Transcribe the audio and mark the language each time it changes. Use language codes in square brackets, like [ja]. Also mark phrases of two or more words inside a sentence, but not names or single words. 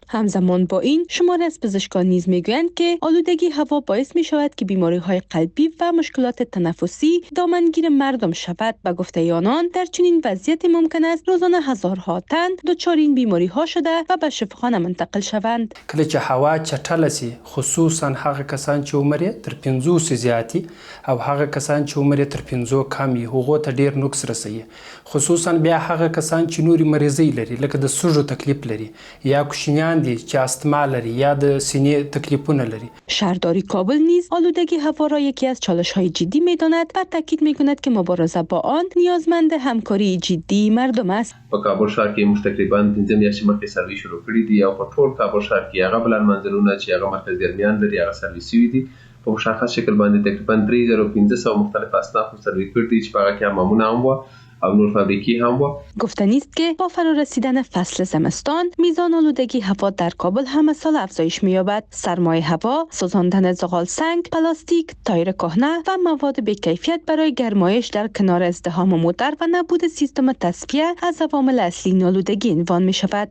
[fa] همزمان با این، شماری از پزشکان نیز میگویند که آلودگی هوا باعث می شود که بیماری‌های قلبی و مشکلات تنفسی دامنگیر مردم شود. به گفته آنان، در چنین وضعیتی ممکن است روزانه هزارها تن دچار این بیماری‌ها شده و به شفاخانه منتقل شوند. [ps] کله چې هوا چټله سي، خصوصا هغه کسان چې عمر یې تر 50 زیاتی او هغه کسان چې عمر یې تر 50 کم وي، هغو ته ډیر نقص رسوي. خصوصا بیا هغه کسان چې نوري مریضۍ لري، لکه د سږو تکلیف لري یا کوچنیان دي چې استما لري یا د سینې تکلیفونه لري. [fa] شهرداری کابل نیز آلودگی هوا را یکی از چالش‌های جدی می‌داند و تاکید می‌کند که مبارزه با آن نیازمند همکاری جدی مردم است. [ps] په کابل ښار کې موږ تقریبا 15 میاشتې مخکې سروي شروع کړي دي او په ټول کابل ښار کې هغه بلان منزلونه چې هغه مرکز درمیان لري هغه سروي شوي دي. په مشخص شکل باندې تقریبا 3500 مختلف اصناف سروي کړي دي چې په هغه کې حمامونه هم وو او نور فابریکی هم وو. [fa] گفتنی است که با فرا رسیدن فصل زمستان میزان آلودگی هوا در کابل همه سال افزایش می‌یابد. سرمای هوا، سوزاندن زغال سنگ، پلاستیک، تایر کهنه و مواد بی‌کیفیت برای گرمایش در کنار ازدحام موتر و نبود سیستم تصفیه از عوامل اصلی این آلودگی عنوان می‌شود.